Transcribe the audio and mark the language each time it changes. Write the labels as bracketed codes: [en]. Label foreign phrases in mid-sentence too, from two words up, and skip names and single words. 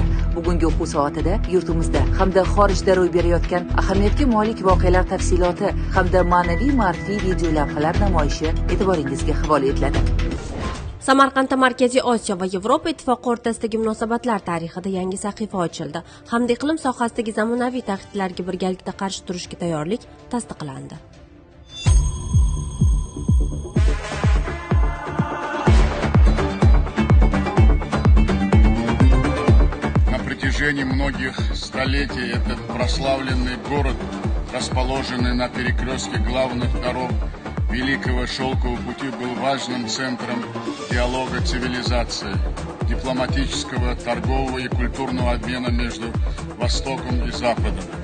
[uz] Bugungi o'quv soatida yurtimizda hamda xorijda ro'y berayotgan ahamiyatga molik voqealar tafsiloti hamda ma'naviy ma'rifiy video lavhalar namoyishi e'tiboringizga havola etiladi. Samarqandda Markaziy Osiyo va Yevropa ittifoqi o'rtasidagi munosabatlar tarixida yangi sahifa ochildi. Hamda iqlim sohasidagi zamonaviy tahdidlarga birgalikda qarshi turishga tayyorlik tasdiqlandi. [ru] На протяжении многих столетий этот прославленный город, расположенный на перекрестке главных дорог Великого Шелкового пути, был важным центром диалога цивилизаций, дипломатического, торгового и культурного обмена между Востоком и Западом.